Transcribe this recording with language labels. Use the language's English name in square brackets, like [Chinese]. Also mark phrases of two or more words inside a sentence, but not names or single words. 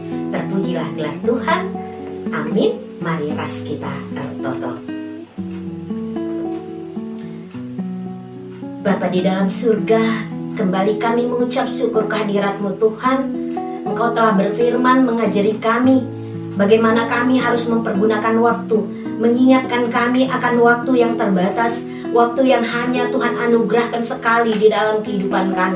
[Indonesian] Terpujilah gelar Tuhan. [Batak Karo] Amin. Mari ras kita toto. [Indonesian] Bapa di dalam surga, kembali kami mengucap syukur kehadirat-Mu Tuhan. Engkau telah berfirman mengajari kami bagaimana kami harus mempergunakan waktu, mengingatkan kami akan waktu yang terbatas, waktu yang hanya Tuhan anugerahkan sekali di dalam kehidupan kami.